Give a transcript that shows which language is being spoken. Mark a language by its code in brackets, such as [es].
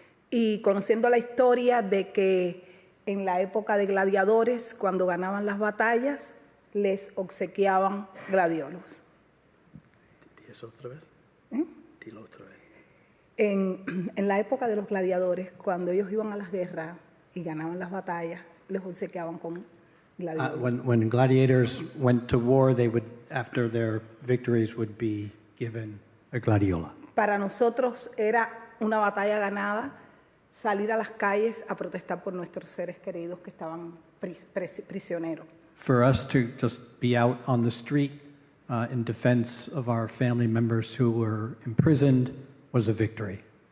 [es] Y conociendo la historia de que en la época de gladiadores, cuando ganaban las batallas, les obsequiaban gladiolos. ¿Eso otra vez? Dilo otra vez. En la época de los gladiadores, cuando ellos iban a las guerras y ganaban las batallas, les obsequiaban con gladiolos. [en] When gladiators went to war, they would, after their victories, would be given a gladiola. [es] Para nosotros era una batalla ganada salir a las calles a protestar por nuestros seres queridos que estaban prisioneros. [en] For us to just be out on the street in defense of our family members who were imprisoned was a victory.